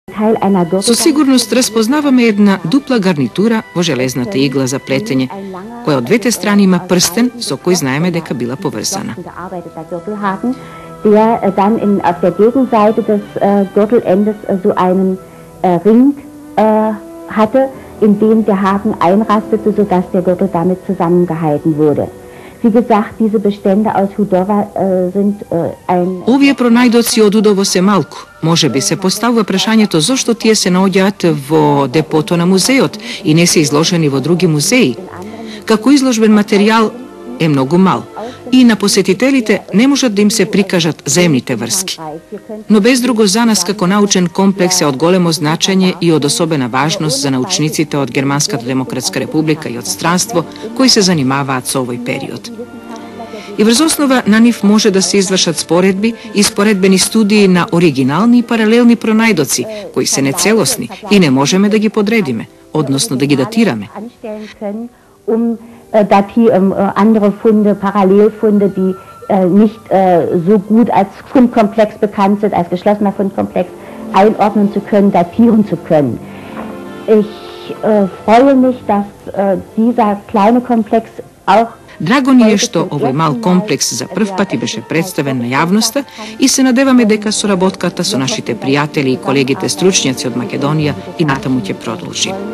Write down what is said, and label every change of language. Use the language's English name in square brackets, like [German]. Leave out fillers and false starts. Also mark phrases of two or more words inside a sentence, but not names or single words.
[Macedonian] Со сигурност распознаваме една дупла гарнитура во железната игла за плетење, која од двете страни има прстен со кој знаеме дека била поврзана. [German] Der dann auf der Gegenseite des Gürtelendes so einen Ring hatte, in dem der Haken einrastete, sodass der Gürtel damit zusammengehalten wurde. Wie gesagt, diese Bestände aus Hudova sind ein... [Macedonian] Овие пронајдоци од Удово се малку. Може би се поставува прашањето зошто тие се наоѓаат во депото на музеот и не се изложени во други музеи. Како изложбен материјал е многу мал и на посетителите не можат да им се прикажат земните врски. Но без друго за нас како научен комплекс е од големо значење и од особена важност за научниците од Германската демократска република и од странство кои се занимаваат со овој период. И врз основа на нив може да се извршат споредби и споредбени студии на оригинални и паралелни пронајдоци, кои се нецелосни и не можеме да ги подредиме, односно да ги датираме. [German] Andere Funde, Parallelfunde, die nicht so gut als Fundkomplex bekannt sind, als geschlossener Fundkomplex, einordnen zu können, datieren zu können. Ich freue mich, dass dieser kleine Komplex auch... [Macedonian] Драго ни е што овој мал комплекс за прв пат и беше представен на јавноста и се надеваме дека соработката со нашите пријатели и колегите стручњаци од Македонија и натаму ќе продолжи.